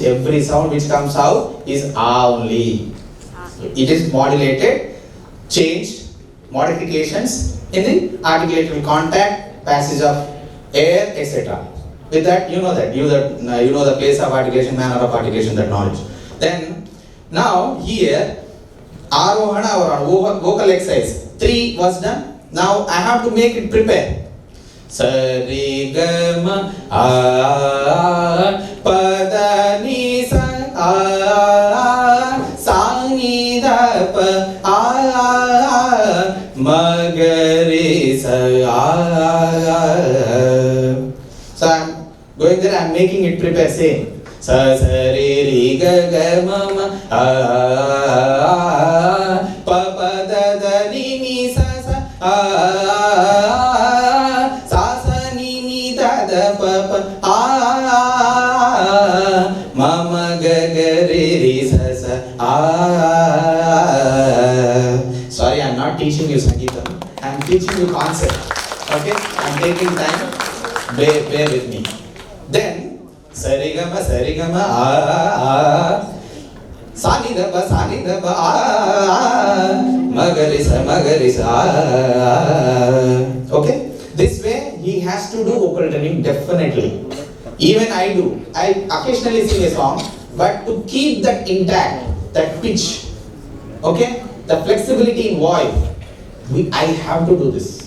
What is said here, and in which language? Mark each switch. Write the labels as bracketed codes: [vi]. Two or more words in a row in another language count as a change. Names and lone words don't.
[en] Every sound which comes out is only. It is modulated, changed, modifications in the articulated contact, passage of air, etc. With that, you know the place of articulation, manner of articulation, that knowledge. Then, now here, Arohana or vocal exercise, 3 was done. Now I have to make it prepare. Sarigama pada ni sa ni da pa magari sa. So I'm going there, I'm making it prepare, same. Sa sa re re ga ga ma ma pa pa da da ni ni sa sa ni ni da da pa pa ma ma ga ga re re sa. Sorry, I'm not teaching you Sangeetam. I'm teaching you concept. Okay? I'm taking time. Bear with me. Then sarigama sani da ba magari sa. Okay, this way he has to do vocal training definitely. Even I do. I occasionally sing a song, but to keep that intact, that pitch, okay, the flexibility in voice, I have to do this.